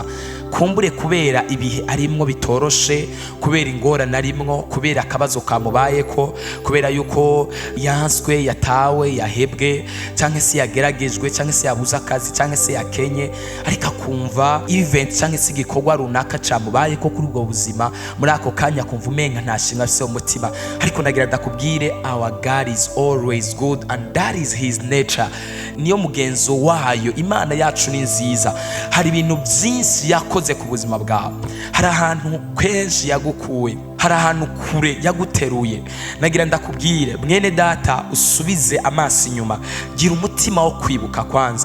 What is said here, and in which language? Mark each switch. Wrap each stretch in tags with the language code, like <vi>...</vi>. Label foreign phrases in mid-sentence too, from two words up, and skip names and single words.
<rn>Kumbure kubera ibihe arimwo bitoroshe, kubera ingorane arimwo, kubera akabazo kamubayeko, kubera yuko yanswe, yatawe, yahebwe, canke se yageragejwe, canke se yabuze akazi, canke se yakenye, ariko akumva event canke se igikorwa runaka camubayeko kuri ubwo buzima. Muri ako kanya akumva umenga nta shimwe afise mu mutima. Ariko ndagira ndakubwire,</rn> <en>our God is always good and that is his nature.</en> <rn>Niyo mugenzo wayo. Imana yacu ni nziza. Hari ibintu byinshi yakoze ku buzima bwawe. Hari ahantu kenshi yagukuye, hari ahantu kure yaguteruye. Nagira ndakubwire mwene data, usubize amaso inyuma, gira umutima wo kwibuka kwanza.</rn>